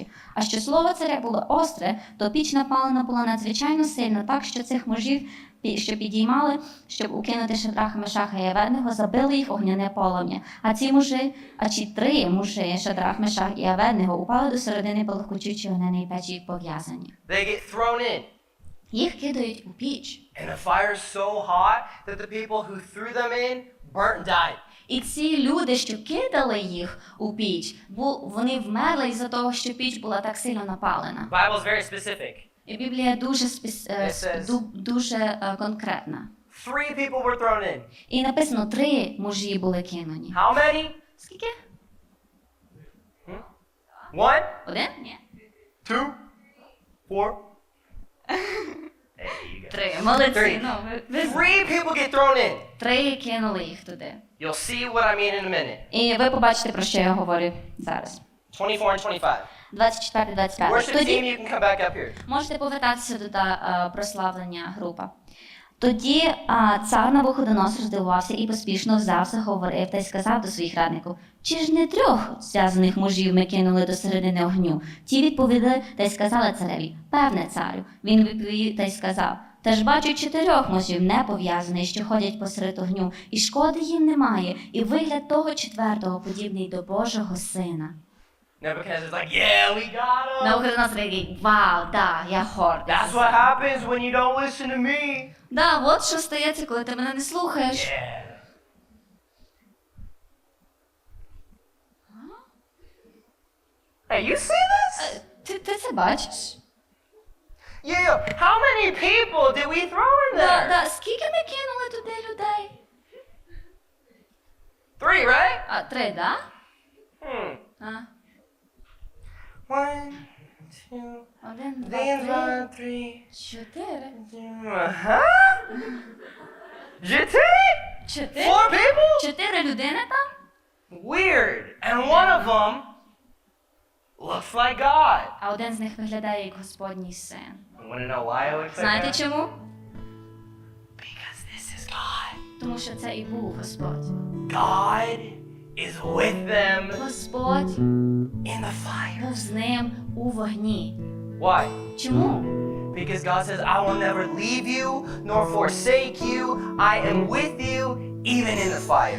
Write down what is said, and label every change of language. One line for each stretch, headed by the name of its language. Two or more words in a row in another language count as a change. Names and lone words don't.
Ukrainian: А що слово царя було остре, то піч напалена була надзвичайно сильно, так що цих мужів, що підіймали, щоб укинути Шадраха, Мешаха і Аведнего, забили їх огняне полум'я. А ці три мужі, Шадрах, Мешах і Аведнего, упали до середини палахкотючої огняної печі пов'язані.
English: They get thrown in.
Ukrainian: Їх кидають у піч.
English: And the fire is so hot that the people who threw them in burnt and died.
Ukrainian: І ці люди, що кидали їх у піч, вони вмерли із-за того, що піч була так сильно напалена.
English: The Bible is very specific.
Ukrainian: І Біблія дуже конкретна.
English: 3 people were thrown in.
Ukrainian: І написано, 3 мужі були кинуті.
English: How many?
Ukrainian: Скільки?
English: 1?
Ukrainian: 1? Ні.
English: 2? 4?
Ukrainian: 3. Молодці. 3. Ну,
English: 3 people get thrown in.
Ukrainian: 3 кинули їх туди.
English: You'll see what I mean in a minute.
Ukrainian: І ви побачите, про що я говорю зараз.
English: 24 and 25.
Ukrainian: 24-25.
English: Worship team,
Ukrainian: Тоді
English: you can come back up here.
Ukrainian: можете повертатися до прославлення група. Тоді цар Навуходоносор здивувався і поспішно взяв, заговорив та й сказав до своїх радників: «Чи ж не 3 зв'язаних мужів ми кинули до середини огню?» Ті відповіли та й сказали цареві: «Певне, царю». Він відповів та й сказав: «Та ж бачу 4 мужів не пов'язаних, що ходять посеред огню, і шкоди їм немає, і вигляд того 4-го подібний до Божого сина».
English: Nebuchadnezzar's like, yeah, we got him.
Ukrainian: Навуходоносор такий: «Вау, да, я гордий».
English: That's what happens when you don't listen to me.
Ukrainian: Да, от що стається, коли ти мене не слухаєш.
English: Yeah. Hey, you see this?
Ukrainian: Ти це бачиш?
English: Yeah. How many people did we throw in there?
Ukrainian: Да, скільки ми кинули туди людей?
English: 3, right?
Ukrainian: 3, да? А. 1, 2, 1, 2, 3, 3, 4.
English: Huh? 4? 4? 4 people?
Ukrainian: 4 людини там?
English: Weird. And one of them looks like God.
Ukrainian: А один з них виглядає як Господній син.
English: You want to know why it looks like
Ukrainian: Знаєте
English: God?
Ukrainian: чому?
English: Because this is God.
Ukrainian: Тому що це і був Господь.
English: God is with them
Ukrainian: Господь
English: in the fire.
Ukrainian: був з ним у вогні.
English: Why?
Ukrainian: Чому?
English: Because God says, I will never leave you nor forsake you. I am with you even in the fire.